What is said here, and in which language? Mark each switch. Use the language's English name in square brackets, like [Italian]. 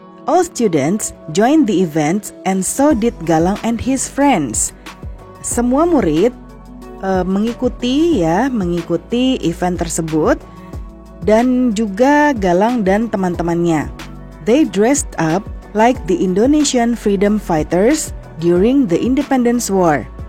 [English] All students joined the event and so did Galang and his friends. [Indonesian] Semua murid mengikuti event tersebut dan juga Galang dan teman-temannya. [English] They dressed up like the Indonesian freedom fighters during the Independence War.